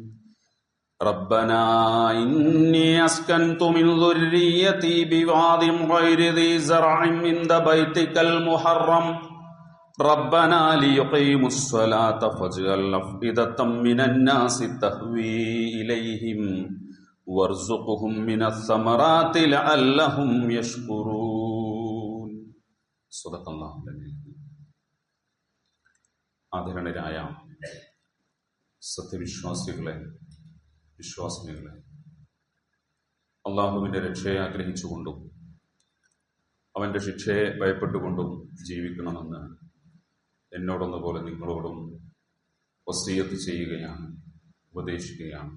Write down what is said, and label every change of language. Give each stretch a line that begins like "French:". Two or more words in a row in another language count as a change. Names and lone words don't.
Arabic: ربنا إني أسكنت من ذريتي بواد غير ذي زرع عند بيتك المحرم ربنا ليقيموا الصلاة فاجعل أفئدة من الناس تهوي إليهم وارزقهم من الثمرات لعلهم يشكرون صدق الله العظيم.
Malayalam: ആദരണീയരായ സത്യവിശ്വാസികളെ, വിശ്വാസിനികളെ, അള്ളാഹുവിൻ്റെ രക്ഷയെ ആഗ്രഹിച്ചുകൊണ്ടും അവൻ്റെ ശിക്ഷയെ ഭയപ്പെട്ടുകൊണ്ടും ജീവിക്കണമെന്ന് എന്നോടൊന്നുപോലെ നിങ്ങളോടും വസിയത്ത് ചെയ്യുകയാണ്, ഉപദേശിക്കുകയാണ്.